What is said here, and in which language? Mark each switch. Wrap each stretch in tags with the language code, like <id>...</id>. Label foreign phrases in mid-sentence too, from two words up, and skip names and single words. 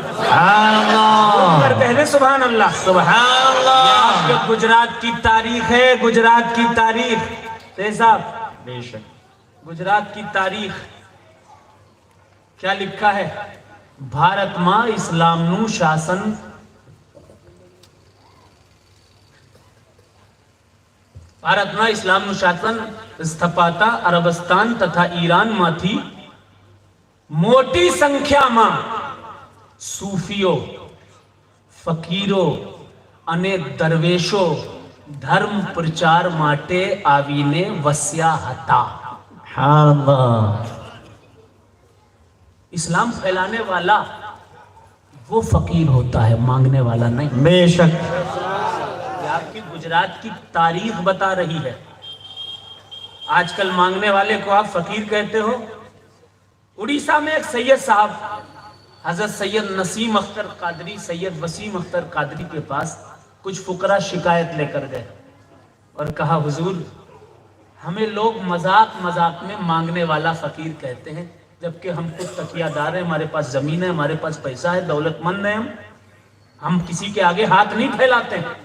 <ur>سبحان اللہ، کہہ دے سبحان اللہ۔ سبحان اللہ۔ یہ گجرات کی تاریخ ہے، گجرات کی تاریخ صاحب، بے شک گجرات کی تاریخ کیا لکھا ہے؟</ur> <gu>ભારત માં ઇસ્લામ નું શાસન ભારતમાં ઇસ્લામનું શાસન સ્થપાતા અરબસ્તાન તથા ઈરાનમાંથી મોટી સંખ્યામાં સૂફીઓ, ફકીરો અને દરવેશો ધર્મ પ્રચાર માટે આવીને વસ્યા હતા।</gu> <ur>سبحان اللہ، اسلام پھیلانے والا وہ فقیر ہوتا ہے، مانگنے والا نہیں. بے شک یہ آپ کی گجرات کی تاریخ بتا رہی ہے۔ آج کل مانگنے والے کو آپ فقیر کہتے ہو۔ اڑیسہ میں ایک سید صاحب حضرت سید نسیم اختر قادری، سید وسیم اختر قادری کے پاس کچھ فقراء شکایت لے کر گئے اور کہا حضور ہمیں لوگ مذاق مذاق میں مانگنے والا فقیر کہتے ہیں، جبکہ ہم خود تکیہ دار ہیں، ہمارے پاس زمین ہے، ہمارے پاس پیسہ ہے، دولت مند ہیں، ہم کسی کے آگے ہاتھ نہیں پھیلاتے ہیں۔</ur>